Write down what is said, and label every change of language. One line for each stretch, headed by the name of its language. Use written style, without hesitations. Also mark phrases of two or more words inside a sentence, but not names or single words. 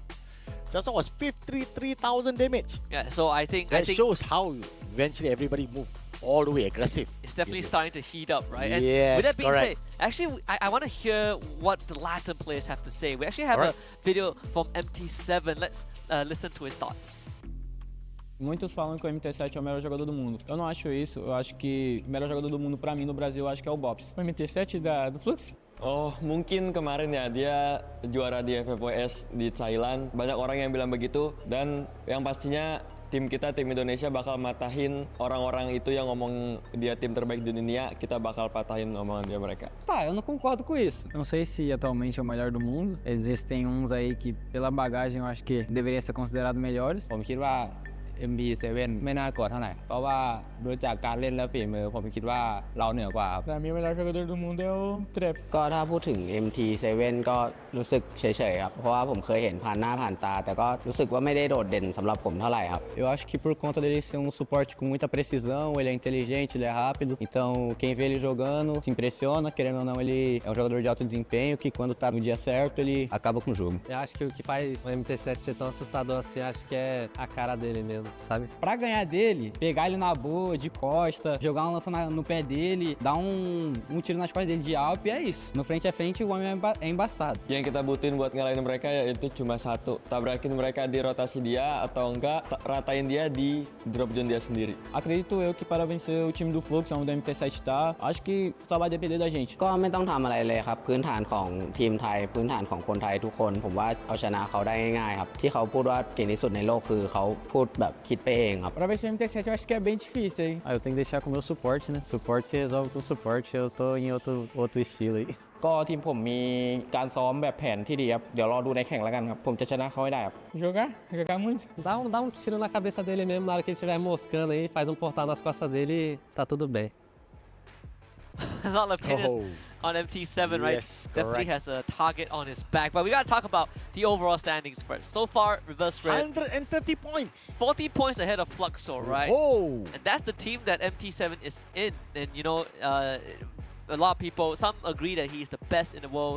English: Just now was 53,000 damage. Yeah, so I think that shows how eventually everybody moved all the way aggressive. It's definitely starting to heat up, right? And yes, with that being correct. said, actually, I want to hear what the Latin players have to say. We actually have a video from MT7. Let's listen to his thoughts.
Portuguese: Muitos falam que o MT7 é o melhor jogador do mundo. Eu não acho isso. Eu acho que o melhor jogador do mundo pra mim no Brasil, eu acho que é o Bops. O MT7 do Flux?
Indonesian: Oh, mungkin kemarin ya dia juara di FFWS di Thailand. Banyak orang yang bilang begitu dan yang pastinya tim kita, tim Indonesia bakal matahin orang-orang itu yang ngomong dia tim terbaik di dunia. Kita bakal patahin omongan dia mereka.
Portuguese: Tá, eu não concordo com isso. Eu não sei se atualmente é o melhor do mundo. Existem uns aí que pela bagagem eu acho que deveria ser considerado melhores.
Thai: ผมคิดว่า MB7 ไม่น่ากดเท่าไหร่เพราะว่าดูจากการเล่นและฝีมือผมคิดว่าเราเหนือกว่าครับ
Portuguese: Pra mim o melhor jogador do mundo é o Trap
Thai: ก็ถ้าพูดถึง MT7 ก็รู้สึกเฉยๆครับเพราะว่าผมเคยเห็นผ่านหน้าผ่านตาแต่ก็รู้สึกว่าไม่ได้โดดเด่นสำหรับผมเท่าไหร่ครับ
Portuguese: Eu acho que por conta dele ser um suporte com muita precisão, ele é inteligente, ele é rápido, então quem vê ele jogando se impressiona, querendo ou não ele é um jogador de alto desempenho que quando tá no dia certo ele acaba com o jogo. Eu acho que o que faz o MT7 ser tão assustador assim, acho que é a cara dele mesmo, sabe? Pra ganhar dele, pegar ele na boa, de costa, jogar uma lança no pé dele, dar um tiro nas costas dele de Alp e é isso. No frente a frente o homem é embaçado.
Indonesian: Yang kita butuhin buat ngalahin mereka yaitu cuma satu, tabrakin mereka di rotasi dia atau enggak ratain dia di
English: drop zone
Indonesian: dia sendiri.
Portuguese: Acredito eu que para vencer o time do Flux, onde o MT7 tá, acho que só vai depender da gente.
Thai: ก็ไม่ต้องทำอะไรเลยครับพื้นฐานของทีมไทยพื้นฐานของคนไทยทุกคนผมว่าเอาชนะเขาได้ง่ายๆครับที่เขาพูดว่าเก่งที่สุดในโลกคือเขาพูดแบบคิดไปเองครับ
Portuguese: Pra vencer o MT7 eu acho que é bem difícil, hein? Eu tenho que deixar com o meu suporte, né? Suporte se resolve com suporte, eu tô em outro estilo aí.
Thai: ก็ทีมผมมีการซ้อมแบบแผนที่ดีครับเดี๋ยวรอดูในแข่งแล้วกันครับผมจะชนะเขาให้ได้ครับ
Portuguese: Jogar muito. Dá um tiro na cabeça dele mesmo, na hora que ele estiver moscando aí, faz um portal nas costas dele e tá tudo bem.
English: A lot of opinions on MT7, right? Yes, definitely has a target on his back. But we gotta talk about the overall standings first. So far, Reverse Red 130 points. 40 points ahead of Fluxor, right? Oh. And that's the team that MT7 is in. And you know, a lot of people, some agree that he is the best in the world.